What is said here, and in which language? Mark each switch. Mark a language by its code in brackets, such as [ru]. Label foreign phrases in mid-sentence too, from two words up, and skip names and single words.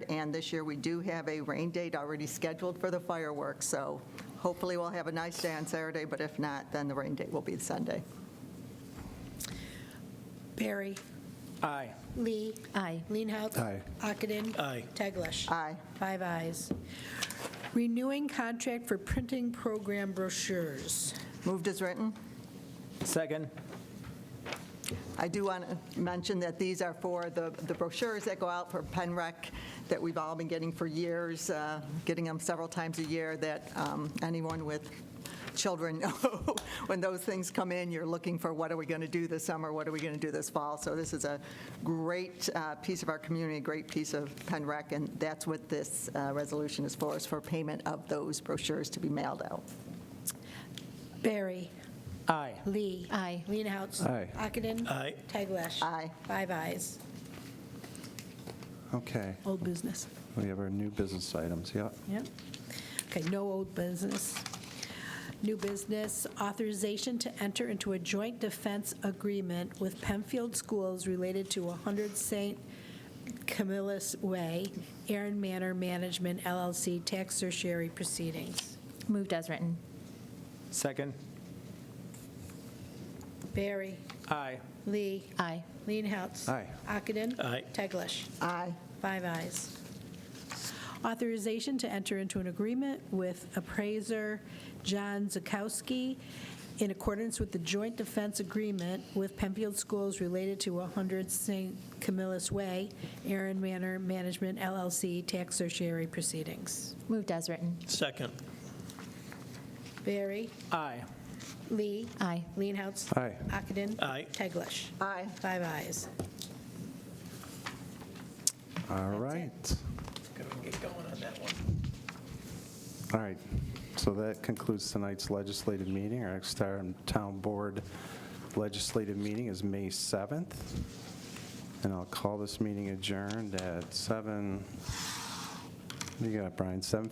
[en] And this year, we do have a rain date already scheduled for the fireworks, so hopefully we'll have a nice day on Saturday, but if not, then the rain date will be Sunday. Barry. Aye. Lee. Aye. Leenhouts. Aye. Ockenden. Aye. Teglash. Aye. 5 ayes. Renewing contract for printing program brochures. Moved as written. Second. I do want to mention that these are for the brochures that go out for PenRec that we've all been getting for years, getting them several times a year, that anyone with children know when those things come in, you're looking for what are we going to do this summer, what are we going to do this fall. So this is a great piece of our community, a great piece of PenRec, and that's what this resolution is for payment of those brochures to be mailed out. Barry. Aye. Lee. Aye. Leenhouts. Aye. Ockenden. Aye. Teglash. Aye. 5 ayes. Okay, Old business. we have our new business items, yep. Yep. Okay, no old business. New business, authorization to enter into a joint defense agreement with Penfield Schools related to 100 St. Camillus Way, Aaron Manor Management LLC tax certiorari proceedings. Moved as written. Second. Barry. Aye. Lee. Aye. Leenhouts. Aye. Ockenden. Aye. Teglash. Aye. 5 ayes. Authorization to enter into an agreement with appraiser John Zakowski in accordance with the joint defense agreement with Penfield Schools related to 100 St. Camillus Way, Aaron Manor Management LLC tax certiorari proceedings. Moved as written. Second. Barry. Aye. Lee. Aye. Leenhouts. Aye. Ockenden. Aye. Teglash. Aye. 5 ayes. All right. Get going on that one. All right, so that concludes tonight's legislative meeting. Our next town board legislative meeting is May 7th, and I'll call this meeting adjourned at what do you got, Brian?